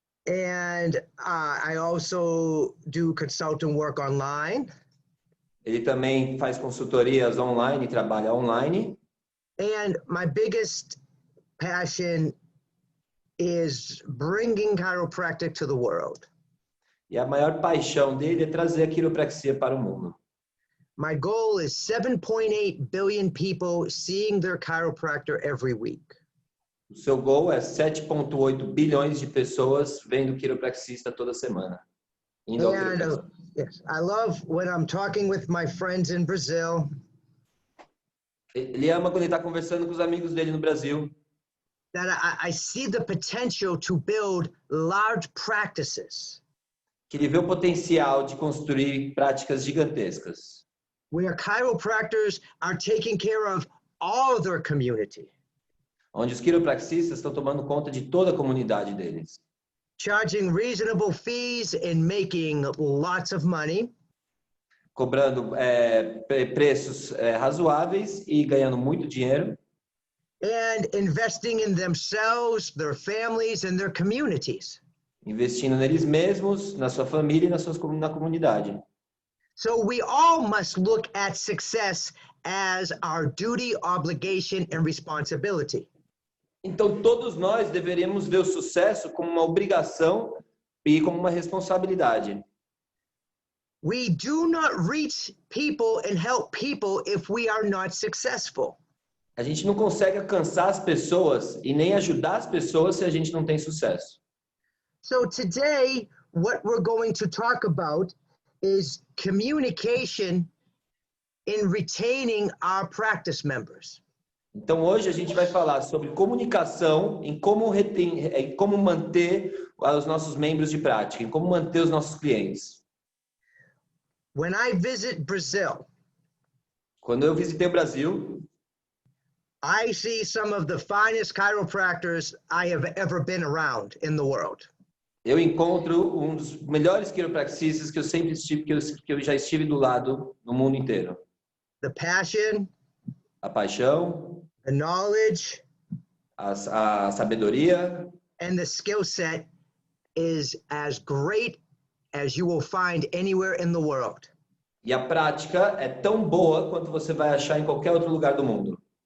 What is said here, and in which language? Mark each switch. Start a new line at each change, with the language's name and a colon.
English: And I also do consultant work online.
Portuguese: Ele também faz consultorias online, trabalha online.
English: And my biggest passion is bringing chiropractic to the world.
Portuguese: E a maior paixão dele é trazer a quiropraxia para o mundo.
English: My goal is 7.8 billion people seeing their chiropractor every week.
Portuguese: O seu goal é 7,8 bilhões de pessoas vendo quiropraxista toda semana. Indo ao quiropraxista.
English: Yes, I love when I'm talking with my friends in Brazil.
Portuguese: Ele ama quando ele está conversando com os amigos dele no Brasil.
English: That I see the potential to build large practices.
Portuguese: Que ele vê o potencial de construir práticas gigantescas.
English: Where chiropractors are taking care of all their community.
Portuguese: Onde os quiropraxistas estão tomando conta de toda a comunidade deles.
English: Charging reasonable fees and making lots of money.
Portuguese: Cobrando preços razoáveis e ganhando muito dinheiro.
English: And investing in themselves, their families, and their communities.
Portuguese: Investindo neles mesmos, na sua família e na comunidade.
English: So we all must look at success as our duty, obligation, and responsibility.
Portuguese: Então todos nós deveríamos ver o sucesso como uma obrigação e como uma responsabilidade.
English: We do not reach people and help people if we are not successful.
Portuguese: A gente não consegue alcançar as pessoas e nem ajudar as pessoas se a gente não tem sucesso.
English: So today, what we're going to talk about is communication in retaining our practice members.
Portuguese: Então hoje a gente vai falar sobre comunicação, em como manter os nossos membros de prática, em como manter os nossos clientes.
English: When I visit Brazil,
Portuguese: quando eu visitei o Brasil,
English: I see some of the finest chiropractors I have ever been around in the world.
Portuguese: Eu encontro um dos melhores quiropraxistas que eu sempre estive, que eu já estive do lado no mundo inteiro.
English: The passion,
Portuguese: a paixão,
English: the knowledge,
Portuguese: a sabedoria,
English: and the skill set is as great as you will find anywhere in the world.
Portuguese: E a prática é tão boa quanto você vai achar em qualquer outro lugar do mundo.